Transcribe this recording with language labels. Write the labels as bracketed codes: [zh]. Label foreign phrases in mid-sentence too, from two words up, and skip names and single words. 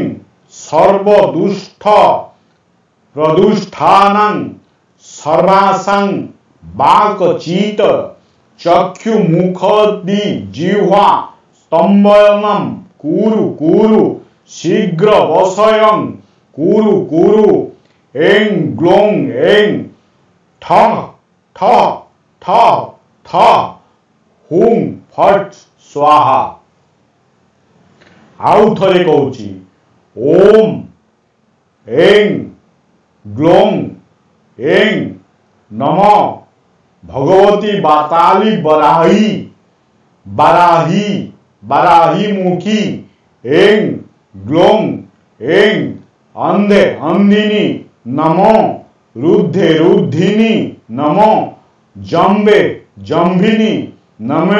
[sa] सर्वदुष्ट प्रदुष्टानं सर्वासं वाक्चित चक्षु मुखदि जिह्वा स्तंभनं कुरु कुरु शीघ्र वशयं कुरु कुरु ऐं ग्लों ऐं ठ ठ ठ ठ हुं फट स्वाहा। [or] ଆଉ ଥରେ କହୁଛି [sa] ओम ऐं ग्लों ऐं नमो भगवती बाताली बराही बराही बराही मुखी ऐं ग्लों ऐं अंधे अंधिनी नमो रुद्धे रुद्धिनी नमो जम्बे जम्भिनी नमो